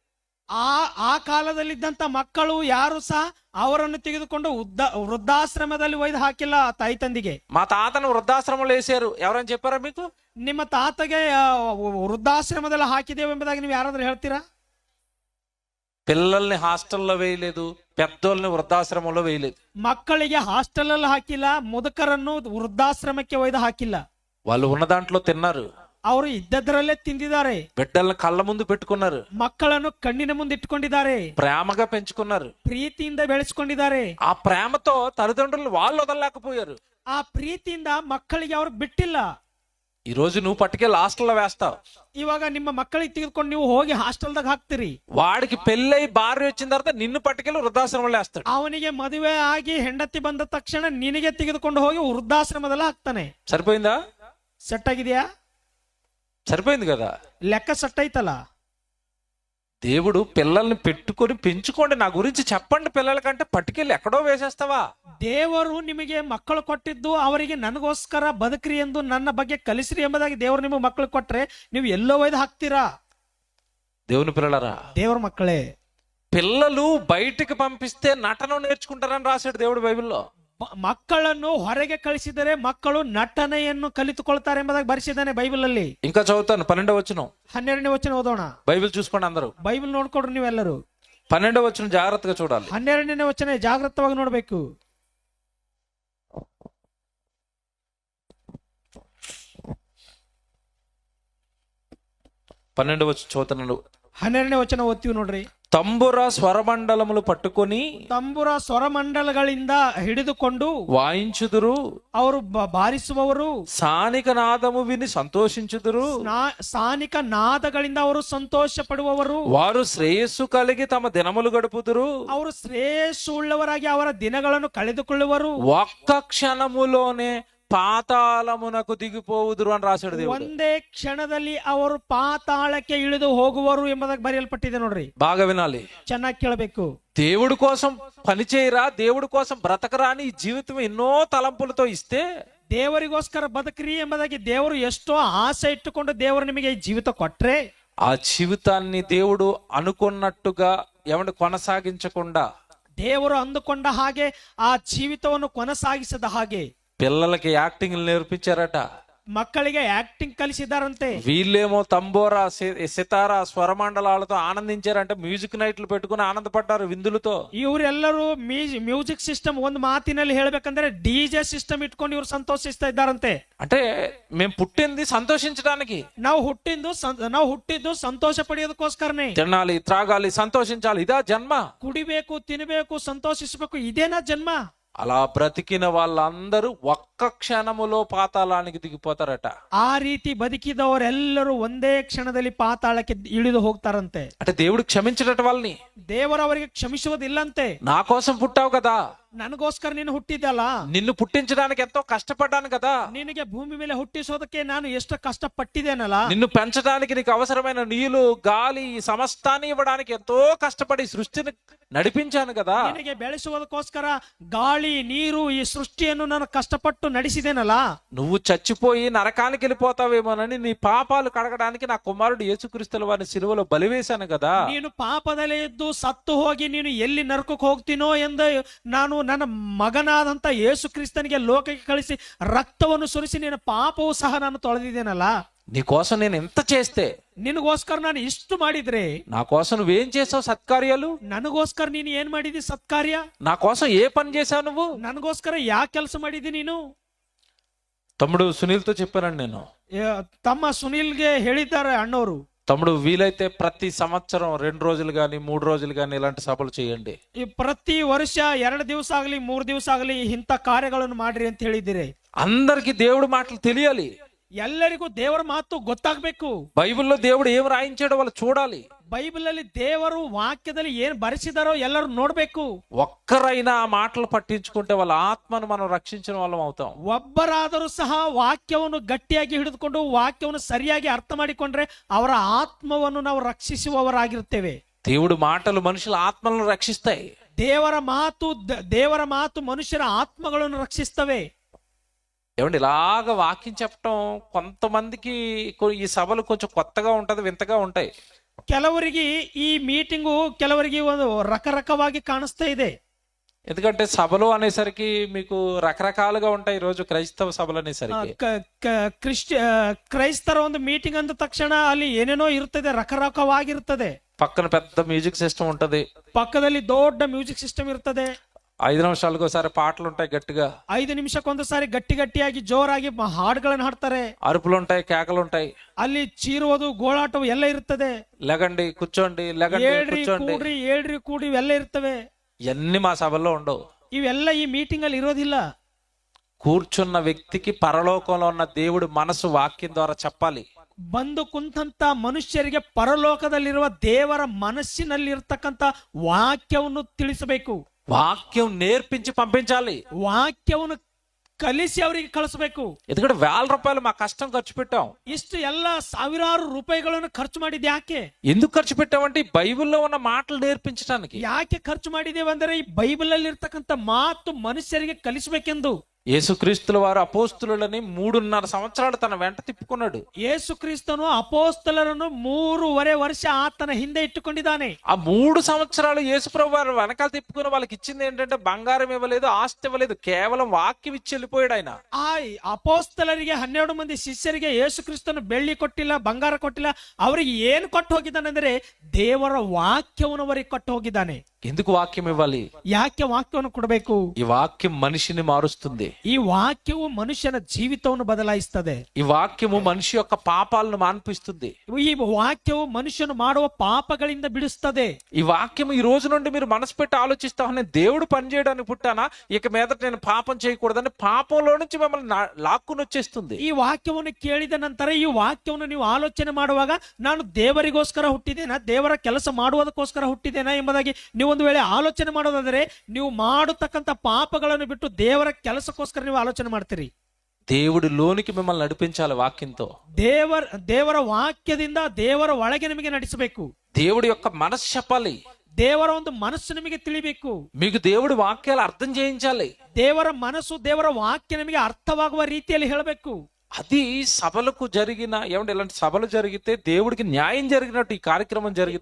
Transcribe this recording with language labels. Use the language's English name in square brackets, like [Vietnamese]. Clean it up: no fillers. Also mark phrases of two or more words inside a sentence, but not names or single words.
[Kannada] ಆ ಕಾಲದಲ್ಲಿದ್ದಂತ ಮಕ್ಕಳು ಯಾರು ಸಹ ಅವರನ್ನು ತೆಗೆದುಕೊಂಡು ವೃದ್ಧಾಶ್ರಮದಲ್ಲಿ ಒಯ್ದು ಹಾಕಿಲ್ಲ ತಾಯಿ ತಂದಿಗೆ. [Telugu] మా తాతను వృద్ధాశ్రమంలో వేసారు ఎవరని చెప్పారా మీకు? [Kannada] ನಿಮ್ಮ ತಾತಗೆ ವೃದ್ಧಾಶ್ರಮದಲ್ಲಿ ಹಾಕಿದ್ದೇವೆ ಎಂಬುದಾಗಿ ನೀವು ಯಾರಾದ್ರೂ ಹೇಳ್ತೀರಾ? [Telugu] పిల్లల్ని హాస్టల్లో వేయలేదు, పెద్దోళ్ళని వృద్ధాశ్రమంలో వేయలేదు. [Kannada] ಮಕ್ಕಳಿಗೆ ಹಾಸ್ಟೆಲ್ ಅಲ್ಲಿ ಹಾಕಿಲ್ಲ, ಮುದುಕರನ್ನು ವೃದ್ಧಾಶ್ರಮಕ್ಕೆ ಒಯ್ದು ಹಾಕಿಲ್ಲ. [Telugu] వాళ్ళు ఉన్న దాంట్లో తిన్నారు, [Kannada] ಅವರು ಇದ್ದದ್ರಲ್ಲೇ ತಿಂದಿದ್ದಾರೆ. [Telugu] బిడ్డల్ని కళ్ళ ముందు పెట్టుకున్నారు, [Kannada] ಮಕ್ಕಳನ್ನು ಕಣ್ಣಿನ ಮುಂದೆ ಇಟ್ಕೊಂಡಿದ್ದಾರೆ, [Telugu] ప్రేమగా పెంచుకున్నారు, [Kannada] ಪ್ರೀತಿಯಿಂದ ಬೆಳೆಸ್ಕೊಂಡಿದ್ದಾರೆ. [Telugu] ఆ ప్రేమతో తల్లిదండ్రులు వాళ్ళు వదలలేకపోయారు. [Kannada] ಆ ಪ್ರೀತಿಯಿಂದ ಮಕ್ಕಳಿಗೆ ಅವರು ಬಿಟ್ಟಿಲ್ಲ. [Telugu] ఈ రోజు నువ్వు పట్టుకెళ్ళి హాస్టల్లో వేస్తావు. [Kannada] ಇವಾಗ ನಿಮ್ಮ ಮಕ್ಕಳಿಗೆ ತೆಗೆದುಕೊಂಡು ನೀವು ಹೋಗಿ ಹಾಸ್ಟೆಲ್ದಾಗ ಹಾಕ್ತಿರಿ. [Telugu] వాడికి పెళ్ళై భార్య వచ్చిన తర్వాత నిన్ను పట్టుకెళ్ళి వృద్ధాశ్రమంలో వేస్తాడు. [Kannada] ಅವನಿಗೆ ಮದುವೆ ಆಗಿ ಹೆಂಡತಿ ಬಂದ ತಕ್ಷಣ ನಿನಗೆ ತೆಗೆದುಕೊಂಡು ಹೋಗಿ ವೃದ್ಧಾಶ್ರಮದಲ್ಲಿ ಹಾಕ್ತಾನೆ. [Telugu] సరిపోయిందా? [Kannada] ಸೆಟ್ ಆಗಿದೆಯಾ? [Telugu] సరిపోయింది కదా? [Kannada] ಲೆಕ್ಕ ಸೆಟ್ ಐತಲ್ಲ. [Telugu] దేవుడు పిల్లల్ని పెట్టుకొని పెంచుకోండి, నా గురించి చెప్పండి పిల్లలకంటే పట్టుకెళ్ళి ఎక్కడో వేసేస్తావా? [Kannada] ದೇವರು ನಿಮಗೆ ಮಕ್ಕಳು ಕೊಟ್ಟಿದ್ದು ಅವರಿಗೆ ನನಗೋಸ್ಕರ ಬದುಕ್ರಿ ಎಂದು ನನ್ನ ಬಗ್ಗೆ ಕಲಿಸ್ರಿ ಎಂಬುದಾಗಿ ದೇವರು ನಿಮಗೆ ಮಕ್ಕಳು ಕೊಟ್ರೆ ನೀವು ಎಲ್ಲೋ ಒಯ್ದು ಹಾಕ್ತೀರಾ? [Telugu] దేవుని పిల్లలరా, [Kannada] ದೇವರ ಮಕ್ಕಳೇ, [Telugu] పిల్లలు బయటికి పంపిస్తే నటన నేర్చుకుంటారని రాశాడు దేవుడు బైబిల్లో. [Kannada] ಮಕ್ಕಳನ್ನು ಹೊರಗೆ ಕಳಿಸಿದರೆ ಮಕ್ಕಳು ನಟನೆಯನ್ನು ಕಲಿತುಕೊಳ್ತಾರೆ ಎಂಬುದಾಗಿ ಬರೆಸಿದ್ದಾನೆ ಬೈಬಲ್ ಅಲ್ಲಿ. [Telugu] ఇంకా చదువుతాను 12వ వచనం. [Kannada] 12ನೇ ವಚನ ಓದೋಣ. [Telugu] బైబిల్ చూసుకోండి అందరూ. [Kannada] ಬೈಬಲ್ ನೋಡ್ಕೊಡ್ರಿ ನೀವೆಲ್ಲರೂ. [Telugu] 12వ వచనం జాగ్రత్తగా చూడాలి. [Kannada] 12ನೇ ವಚನ ಜಾಗ್ರತವಾಗಿ ನೋಡ್ಬೇಕು. [Telugu] 12వ వచనం చదువుతున్నాను. [Kannada] 12ನೇ ವಚನ ಓದ್ತೀವಿ ನೋಡ್ರಿ. [Telugu] తంబుర స్వరమండలములు పట్టుకొని [Kannada] ತಂಬುರ ಸ್ವರಮಂಡಲಗಳಿಂದ ಹಿಡಿದುಕೊಂಡು [Telugu] వాయించుదురు, [Kannada] ಅವರು ಬಾರಿಸುವವರು, [Telugu] సానిక నాదము విని సంతోషించుదురు, [Kannada] ಸ್ಥಾನಿಕ ನಾದಗಳಿಂದ ಅವರು ಸಂತೋಷ ಪಡುವವರು, [Telugu] వారు శ్రేయస్సు కలిగి తమ దినములు గడుపుదురు, [Kannada] ಅವರು ಶ್ರೇಯಸ್ಸುಳ್ಳವರಾಗಿ ಅವರ ದಿನಗಳನ್ನು ಕಳೆದುಕೊಳ್ಳುವರು, [Telugu] ఒక్క క్షణములోనే పాతాళమునకు దిగిపోవుదురు అని రాశాడు దేవుడు. [Kannada] ಒಂದೇ ಕ್ಷಣದಲ್ಲಿ ಅವರು ಪಾತಾಳಕ್ಕೆ ಇಳಿದು ಹೋಗುವರು ಎಂಬುದಾಗಿ ಬರೆಯಲ್ಪಟ್ಟಿದೆ ನೋಡ್ರಿ. [Telugu] బాగా వినాలి, [Kannada] ಚೆನ್ನಾಗಿ ಕೇಳಬೇಕು. [Telugu] దేవుడి కోసం పనిచేయరా, దేవుడి కోసం బ్రతకరా అని ఈ జీవితం ఎన్నో తలంపులతో ఇస్తే, [Kannada] ದೇವರಿಗೋಸ್ಕರ ಬದುಕ್ರಿ ಎಂಬುದಾಗಿ ದೇವರು ಎಷ್ಟೋ ಆಸೆ ಇಟ್ಟುಕೊಂಡು ದೇವರು ನಿಮಗೆ ಈ ಜೀವಿತ ಕೊಟ್ರೆ, [Telugu] ఆ జీవితాన్ని దేవుడు అనుకున్నట్టుగా ఏమంటే కొనసాగించకుండా, [Kannada] ದೇವರು ಅಂದುಕೊಂಡ ಹಾಗೆ ಆ ಜೀವಿತವನ್ನು ಕೊನಸಾಗಿಸದ ಹಾಗೆ [Telugu] పిల్లలకి యాక్టింగ్ నేర్పించారట. [Kannada] ಮಕ್ಕಳಿಗೆ ಆಕ್ಟಿಂಗ್ ಕಲಿಸಿದ್ದಾರಂತೆ. [Telugu] వీళ్ళేమో తంబోరా సితారా స్వరమండలాలతో ఆనందించారంటే [English] music nights [Telugu] పెట్టుకుని ఆనందపడ్డారు విందులతో. [Kannada] ಇವರೆಲ್ಲರೂ [English] music system, [Kannada] ಒಂದು ಮಾತಿನಲ್ಲಿ ಹೇಳ್ಬೇಕಂದ್ರೆ [English] DJ system [Kannada] ಇಟ್ಕೊಂಡು ಇವ್ರು ಸಂತೋಷಿಸ್ತಾ ಇದ್ದಾರಂತೆ. [Telugu] అంటే మేము పుట్టింది సంతోషించడానికి, [Kannada] ನಾವು ಹುಟ್ಟಿದ್ದು ಸಂತೋಷ ಪಡೆಯೋದಕ್ಕೋಸ್ಕರನೇ. [Telugu] తినాలి, త్రాగాలి, సంతోషించాలి, ఇదా జన్మ. [Kannada] ಕುಡಿಬೇಕು, ತಿನ್ನಬೇಕು, ಸಂತೋಷಿಸಬೇಕು, ಇದೇನಾ ಜನ್ಮ. [Telugu] అలా బ్రతికిన వాళ్ళందరూ ఒక్క క్షణములో పాతాళానికి దిగిపోతారట. [Kannada] ಆ ರೀತಿ ಬದುಕಿದವರೆಲ್ಲರೂ ಒಂದೇ ಕ್ಷಣದಲ್ಲಿ ಪಾತಾಳಕ್ಕೆ ಇಳಿದು ಹೋಗ್ತಾರಂತೆ. [Telugu] అంటే దేవుడు క్షమించడట వాళ్ళని. [Kannada] ದೇವರು ಅವರಿಗೆ ಕ್ಷಮಿಸುವುದಿಲ್ಲಂತೆ. [Telugu] నా కోసం పుట్టావు కదా, [Kannada] ನನಗೋಸ್ಕರ ನೀನು ಹುಟ್ಟಿದ್ದಲ್ಲ, [Telugu] నిన్ను పుట్టించడానికి ఎంతో కష్టపడ్డాను కదా, [Kannada] ನಿನಗೆ ಭೂಮಿ ಮೇಲೆ ಹುಟ್ಟಿಸೋದಕ್ಕೆ ನಾನು ಎಷ್ಟು ಕಷ್ಟಪಟ್ಟಿದ್ದೇನಲ್ಲ, [Telugu] నిన్ను పెంచడానికి నీకు అవసరమైన నీళ్లు, గాలి, సమస్తాన్ని ఇవ్వడానికి ఎంతో కష్టపడి సృష్టిని నడిపించాను కదా, [Kannada] ನಿನಗೆ ಬೆಳೆಸುವುದಕ್ಕೋಸ್ಕರ ಗಾಳಿ, ನೀರು, ಈ ಸೃಷ್ಟಿಯನ್ನು ನಾನು ಕಷ್ಟಪಟ್ಟು ನಡೆಸಿದ್ದೇನಲ್ಲ, [Telugu] నువ్వు చచ్చిపోయి నరకానికి వెళ్ళిపోతావేమోనని నీ పాపాలు కడగడానికి నా కుమారుడు యేసుక్రీస్తుల వారిని సిలువలో బలివేశాను కదా. [Kannada] ನೀನು ಪಾಪದಲ್ಲೇ ಇದ್ದು ಸತ್ತು ಹೋಗಿ ನೀನು ಎಲ್ಲಿ ನರಕಕ್ಕೆ ಹೋಗ್ತೀನೋ ಎಂದು ನಾನು ನನ್ನ ಮಗನಾದಂತ ಯೇಸು ಕ್ರಿಸ್ತನಿಗೆ ಲೋಕಕ್ಕೆ ಕಳಿಸಿ ರಕ್ತವನ್ನು ಸುರಿಸಿ ನಿನ್ನ ಪಾಪವೂ ಸಹ ನಾನು ತೊಳೆದಿದ್ದೇನಲ್ಲ. [Telugu] నీ కోసం నేను ఎంత చేస్తే, [Kannada] ನಿನಗೋಸ್ಕರ ನಾನು ಇಷ್ಟು ಮಾಡಿದ್ರೆ, [Telugu] నా కోసం నువ్వేం చేసావు సత్కార్యాలు, [Kannada] ನನಗೋಸ್ಕರ ನೀನು ಏನ್ ಮಾಡಿದಿ ಸತ್ಕಾರ್ಯ, [Telugu] నా కోసం ఏ పని చేశావు నువ్వు, [Kannada] ನನಗೋಸ್ಕರ ಯಾ ಕೆಲಸ ಮಾಡಿದಿ ನೀನು. [Telugu] తమ్ముడు సునీల్తో చెప్పానండి నేను. [Kannada] ತಮ್ಮ ಸುನೀಲ್ಗೆ ಹೇಳಿದ್ದಾರೆ ಅಣ್ಣವರು, [Telugu] తమ్ముడు వీలైతే ప్రతి సంవత్సరం 2 రోజులు గాని 3 రోజులు గాని ఇలాంటి సభలు చేయండి. [Kannada] ಈ ಪ್ರತಿ ವರ್ಷ 2 ದಿವಸ ಆಗಲಿ 3 ದಿವಸ ಆಗಲಿ ಇಂಥ ಕಾರ್ಯಗಳನ್ನು ಮಾಡ್ರಿ ಅಂತ ಹೇಳಿದಿರಿ. [Telugu] అందరికి దేవుడి మాటలు తెలియాలి, [Kannada] ಎಲ್ಲರಿಗೂ ದೇವರ ಮಾತು ಗೊತ್ತಾಗ್ಬೇಕು. [Telugu] బైబిల్లో దేవుడు ఏం రాయించాడో వాళ్ళు చూడాలి. [Kannada] ಬೈಬಲ್ ಅಲ್ಲಿ ದೇವರು ವಾಕ್ಯದಲ್ಲಿ ಏನ್ ಬರೆಸಿದಾರೋ ಎಲ್ಲರೂ ನೋಡ್ಬೇಕು. [Telugu] ఒక్కరైనా ఆ మాటలు పట్టించుకుంటే వాళ్ళ ఆత్మను మనం రక్షించిన వాళ్ళం అవుతాం. [Kannada] ಒಬ್ಬರಾದರೂ ಸಹ ವಾಕ್ಯವನ್ನು ಗಟ್ಟಿಯಾಗಿ ಹಿಡಿದುಕೊಂಡು ವಾಕ್ಯವನ್ನು ಸರಿಯಾಗಿ ಅರ್ಥ ಮಾಡಿಕೊಂಡ್ರೆ ಅವರ ಆತ್ಮವನ್ನು ನಾವು ರಕ್ಷಿಸುವವರಾಗಿರ್ತೇವೆ. [Telugu] దేవుడు మాటలు మనుషుల ఆత్మలను రక్షిస్తాయి. [Kannada] ದೇವರ ಮಾತು ಮನುಷ್ಯರ ಆತ್ಮಗಳನ್ನು ರಕ್ಷಿಸ್ತವೆ. [Telugu] ఏమండి, ఇలాగ వాక్యం చెప్పటం కొంతమందికి ఈ సభలు కొంచెం కొత్తగా ఉంటది, వింతగా ఉంటాయి. [Kannada] ಕೆಲವರಿಗೆ ಈ ಮೀಟಿಂಗು ಕೆಲವರಿಗೆ ಒಂದು రకరకವಾಗಿ ಕಾಣಿಸ್ತಾ ಇದೆ. [Telugu] ఎందుకంటే సభలు అనేసరికి మీకు రకరకాలుగా ఉంటాయి. ఈ రోజు క్రైస్తవ సభలు అనేసరికి [Kannada] ಕ್ರೈಸ್ತರ ಒಂದು ಮೀಟಿಂಗ್ ಅಂದ ತಕ್ಷಣ ಅಲ್ಲಿ ಏನೇನೋ ಇರ್ತದೆ, ರಕರಕವಾಗಿರ್ತದೆ. [Telugu] పక్కన పెద్ద [English] music system [Telugu] ఉంటది, [Kannada] ಪಕ್ಕದಲ್ಲಿ ದೊಡ್ಡ [English] music system [Kannada] ಇರ್ತದೆ. [Telugu] 5 నిమిషాలకు ఒకసారి పాటలు ఉంటాయి గట్టిగా, [Kannada] 5 ನಿಮಿಷಕ್ಕೊಂದ್ಸಾರಿ ಗಟ್ಟಿಯಾಗಿ ಜೋರಾಗಿ ಹಾಡುಗಳನ್ನು ಹಾಡ್ತಾರೆ. [Telugu] అరుపులు ఉంటాయి, కేకలు ఉంటాయి, [Kannada] ಅಲ್ಲಿ ಚೀರುವುದು, ಗೋಳಾಟವು ಎಲ್ಲ ಇರ್ತದೆ. [Telugu] లెగండి కూర్చోండి, లెగండి కూర్చోండి, [Kannada] ಏಳ್ರಿ ಕೂಡಿ ಇವೆಲ್ಲ ಇರ್ತವೆ. [Telugu] ఇవన్నీ మా సభల్లో ఉండవు. [Kannada] ಇವೆಲ್ಲ ಈ ಮೀಟಿಂಗ್ ಅಲ್ಲಿ ಇರೋದಿಲ್ಲ. [Telugu] కూర్చున్న వ్యక్తికి పరలోకంలో ఉన్న దేవుడి మనసు వాక్యం ద్వారా చెప్పాలి. [Kannada] ಬಂದು ಕುಂತಂತ ಮನುಷ್ಯರಿಗೆ ಪರಲೋಕದಲ್ಲಿರುವ ದೇವರ ಮನಸ್ಸಿನಲ್ಲಿರ್ತಕ್ಕಂಥ ವಾಕ್ಯವನ್ನು ತಿಳಿಸಬೇಕು. [Telugu] వాక్యం నేర్పించి పంపించాలి. [Kannada] ವಾಕ್ಯವನ್ನು ಕಲಿಸಿ ಅವರಿಗೆ ಕಳಿಸಬೇಕು. [Telugu] ఎందుకంటే ₹1,000 మా కష్టం ఖర్చు పెట్టాం. [Kannada] ಇಷ್ಟು ಎಲ್ಲ ಸಾವಿರಾರು ರೂಪಾಯಿಗಳನ್ನು ಖರ್ಚು ಮಾಡಿದ್ ಯಾಕೆ? [Telugu] ఎందుకు ఖర్చు పెట్టామంటే ఈ బైబిల్లో ఉన్న మాటలు నేర్పించడానికి. [Kannada] ಯಾಕೆ ಖರ್ಚು ಮಾಡಿದ್ದೇವೆ ಅಂದರೆ ಈ ಬೈಬಲ್ ಅಲ್ಲಿ ಇರ್ತಕ್ಕಂಥ ಮಾತು ಮನುಷ್ಯರಿಗೆ ಕಲಿಸಬೇಕೆಂದು. [Telugu] యేసుక్రీస్తుల వారు అపోస్తులని 3.5 సంవత్సరాలు తన వెంట తిప్పుకున్నాడు. [Kannada] ಯೇಸುಕ್ರಿಸ್ತನು ಅಪೋಸ್ತಲರನ್ನು 3.5 ವರ್ಷ ಆತನ ಹಿಂದೆ ಇಟ್ಟುಕೊಂಡಿದ್ದಾನೆ. [Telugu] ఆ 3 సంవత్సరాలు యేసుప్రభు వారు వెనకాల తిప్పుకుని వాళ్ళకి ఇచ్చింది ఏంటంటే బంగారం ఇవ్వలేదు, ఆస్తి ఇవ్వలేదు, కేవలం వాక్యం ఇచ్చి వెళ్ళిపోయాడు ఆయన. [Kannada] ಆ ಅಪೋಸ್ತಲರಿಗೆ 12 ಮಂದಿ ಶಿಷ್ಯರಿಗೆ ಯೇಸುಕ್ರಿಸ್ತನು ಬೆಳ್ಳಿ ಕೊಟ್ಟಿಲ್ಲ, ಬಂಗಾರ ಕೊಟ್ಟಿಲ್ಲ. ಅವರಿಗೆ ಏನು ಕೊಟ್ಟು ಹೋಗಿದ್ದಾನೆಂದ್ರೆ ದೇವರ ವಾಕ್ಯವನ್ನು ಅವರಿಗೆ ಕೊಟ್ಟು ಹೋಗಿದ್ದಾನೆ. [Telugu] ఎందుకు వాక్యం ఇవ్వాలి? [Kannada] ಯಾಕೆ ವಾಕ್ಯವನ್ನು ಕೊಡಬೇಕು? [Telugu] ఈ వాక్యం మనిషిని మారుస్తుంది. [Kannada] ಈ ವಾಕ್ಯವು ಮನುಷ್ಯನ ಜೀವಿತವನ್ನು ಬದಲಾಯಿಸುತ್ತದೆ. [Telugu] ఈ వాక్యము మనిషి యొక్క పాపాలను మాన్పిస్తుంది. [Kannada] ಈ ವಾಕ್ಯವು ಮನುಷ್ಯನು ಮಾಡುವ పాపಗಳಿಂದ ಬಿಡಿಸುತ್ತದೆ. [Telugu] ఈ వాక్యం ఈ రోజు నుండి మీరు మనసు పెట్టి ఆలోచిస్తామని దేవుడు పని చేయడానికి పుట్టానా, ఇక మీదట నేను పాపం చేయకూడదని పాపంలో నుంచి మిమ్మల్ని లాక్కుని వచ్చేస్తుంది. [Kannada] ಈ ವಾಕ್ಯವನ್ನು ಕೇಳಿದ ನಂತರ ಈ ವಾಕ್ಯವನ್ನು ನೀವು ಆಲೋಚನೆ ಮಾಡುವಾಗ ನಾನು ದೇವರಿಗೋಸ್ಕರ ಹುಟ್ಟಿದ್ದೇನಾ, ದೇವರ ಕೆಲಸ ಮಾಡುವುದಕ್ಕೋಸ್ಕರ ಹುಟ್ಟಿದ್ದೇನಾ ಎಂಬುದಾಗಿ ನೀವು ಒಂದು ವೇಳೆ ಆಲೋಚನೆ ಮಾಡೋದಾದರೆ ನೀವು ಮಾಡತಕ್ಕಂತ ಪಾಪಗಳನ್ನು ಬಿಟ್ಟು ದೇವರ ಕೆಲಸಕ್ಕೋಸ್ಕರ ನೀವು ಆಲೋಚನೆ ಮಾಡ್ತೀರಿ. [Telugu] దేవుడి లోనికి మిమ్మల్ని నడిపించాలి వాక్యంతో. [Kannada] ದೇವರ ವಾಕ್ಯದಿಂದ ದೇವರ ಒಳಗೆ ನಿಮಗೆ ನಡೆಸಬೇಕು. [Telugu] దేవుడి యొక్క మనసు చెప్పాలి. [Kannada] ದೇವರ ಒಂದು ಮನಸ್ಸು ನಿಮಗೆ ತಿಳಿಬೇಕು. [Telugu] మీకు దేవుడి వాక్యాలు అర్థం చేయించాలి. [Kannada] ದೇವರ ಮನಸ್ಸು, ದೇವರ ವಾಕ್ಯ ನಿಮಗೆ ಅರ್ಥವಾಗುವ ರೀತಿಯಲ್ಲಿ ಹೇಳಬೇಕು. [Telugu] అది సభలకు జరిగిన ఇలాంటి సభలు జరిగితే దేవుడికి న్యాయం జరిగినట్టు ఈ కార్యక్రమం జరిగితే,